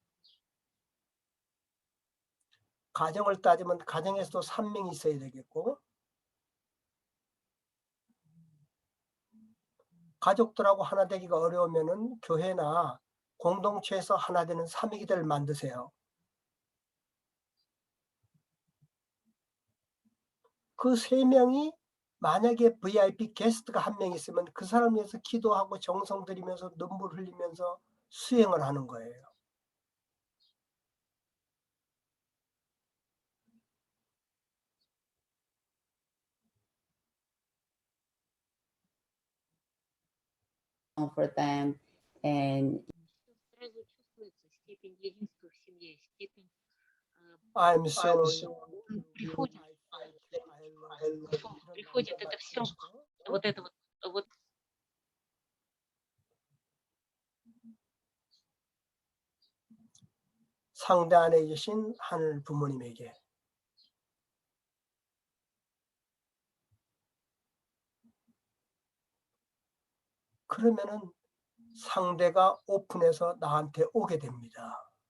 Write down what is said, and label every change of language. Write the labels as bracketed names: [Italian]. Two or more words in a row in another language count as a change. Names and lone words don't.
[Korean] 가정을 따지면 가정에서도 3명이 있어야 되겠고, 가족들하고 하나 되기가 어려우면은 교회나 공동체에서 하나 되는 삼위기대를 만드세요. 그 세 명이 만약에 VIP 게스트가 한 명 있으면 그 사람 위해서 기도하고 정성 들이면서 눈물 흘리면서 수행을 하는 거예요. [English] For them and [Russian] Сразу чувствуется степень единства в семье, степень [English] I'm sorry. [Russian] приходит это все, вот это вот [Korean] 상대 안에 계신 하늘 부모님에게 그러면은 상대가 오픈해서 나한테 오게 됩니다.